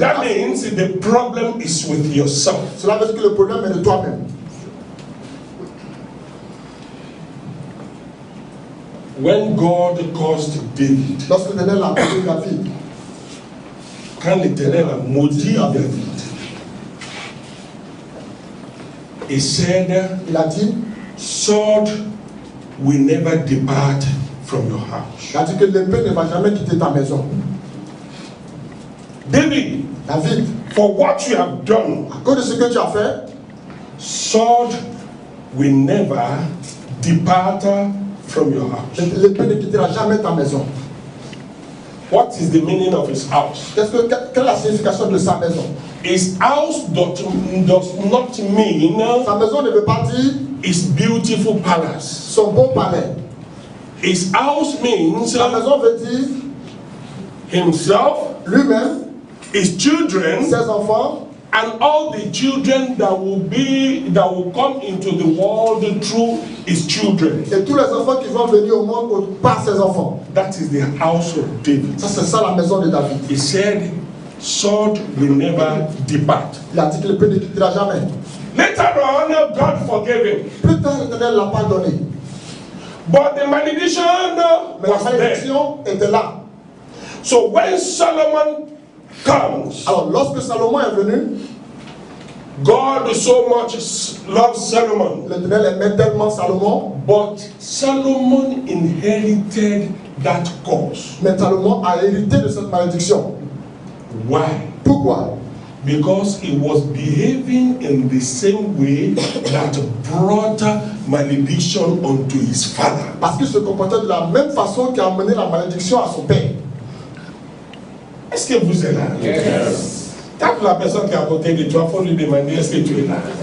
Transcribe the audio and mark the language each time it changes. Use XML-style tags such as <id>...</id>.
<en>that means the problem is with yourself.</en> <fr>Cela veut dire que le problème est de toi-même.</fr> <en>When God caused David,</en> <fr>Lorsque l'Éternel a appelé David, quand l'Éternel a maudit David,</fr> <en>he said,</en> <fr>il a dit,</fr> <en>sword will never depart from your house.</en> <fr>il a dit que l'épée ne va jamais quitter ta maison.</fr> <en>David,</en> <fr>David,</fr> <en>for what you have done,</en> <fr>à cause de ce que tu as fait,</fr> <en>sword will never depart from your house.</en> <fr>l'épée ne quittera jamais ta maison.</fr> <en>What is the meaning of his house?</en> <fr>Quelle est la signification de sa maison?</fr> <en>His house does not mean</en> <fr>Sa maison ne veut pas dire</fr> <en>his beautiful palace.</en> <fr>son beau palais.</fr> <en>His house means</en> <fr>Sa maison veut dire</fr> <en>himself,</en> <fr>lui-même,</fr> <en>his children,</en> <fr>ses enfants,</fr> <en>and all the children that will come into the world through his children.</en> <fr>Et tous les enfants qui vont venir au monde par ses enfants.</fr> <en>That is the house of David.</en> <fr>Ça, c'est ça la maison de David.</fr> <en>He said, sword will never depart.</en> <fr>Il a dit que l'épée ne quittera jamais.</fr> <en>Later on, God forgave him.</en> <fr>Plus tard, l'Éternel l'a pardonné.</fr> <en>But the malediction</en> <fr>Mais la</fr> <en>was there.</en> <fr>malédiction était là.</fr> <en>So when Solomon comes,</en> <fr>Alors, lorsque Salomon est venu,</fr> <en>God so much loved Solomon.</en> <fr>l'Éternel aimait tellement Salomon,</fr> <en>But Solomon inherited that curse.</en> <fr>mais Salomon a hérité de cette malédiction.</fr> <en>Why?</en> <fr>Pourquoi?</fr> <en>Because he was behaving in the same way that brought malediction unto his father.</en> <fr>Parce qu'il se comportait de la même façon qui a amené la malédiction à son père. Est-ce que vous êtes là?</fr> <en>Yes.</en> <fr>Tape la personne qui est à côté de toi, il faut lui demander est-ce que tu es là?</fr>